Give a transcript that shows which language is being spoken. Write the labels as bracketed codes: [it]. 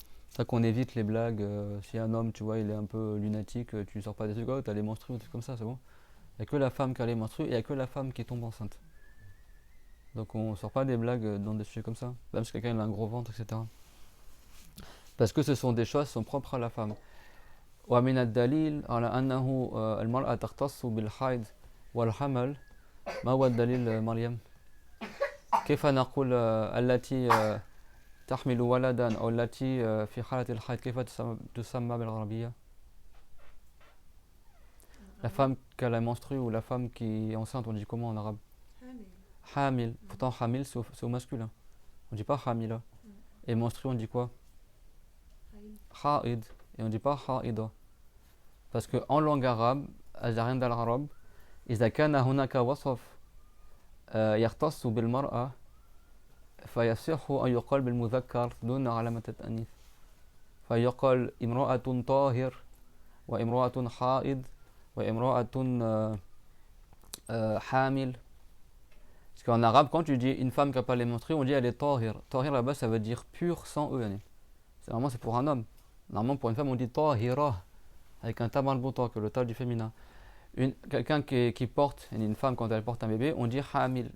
[fr] C'est ça qu'on évite les blagues. Si un homme, tu vois, il est un peu lunatique, tu sors pas des trucs, oh, t'as les menstrues, des trucs comme ça, c'est bon. Il n'y a que la femme qui a les menstrues et il n'y a que la femme qui tombe enceinte. Donc on sort pas des blagues dans des sujets comme ça. Même si quelqu'un il a un gros ventre, etc. Parce que ce sont des choses qui sont propres à la femme. [ar] ومن الدليل على أنه المرأة تختص بالحيض والحمل ما هو الدليل مريم؟ كيف نقول التي تحمل ولدا أو التي في حالة الحيض كيف تسمى بالعربية؟ [fr] La femme qui a la menstrue ou la femme qui est enceinte, on dit comment en arabe? [ar] Hamil. [fr] Pourtant, hamil, c'est au masculin. On dit pas hamila. Et menstrue, on dit quoi? Haid. Et on dit pas haida. Parce qu'en langue arabe, [ar] أجرين العرب إذا كان هناك وصف يختص بالمرأة فيصح أن يقال بالمذكر دون علامة التأنيث. فيقال امرأة طاهر وامرأة حائض وامرأة حامل. [fr] Parce qu'en arabe, quand tu dis une femme qui n'a pas les menstrues, on dit elle est tahir. Tahir là-bas, ça veut dire pur sans eux. Normalement, c'est pour un homme. Normalement, pour une femme, on dit tahira, avec un tab marbuta, que le tab du féminin. Quelqu'un qui porte, une femme, quand elle porte un bébé, on dit hamil.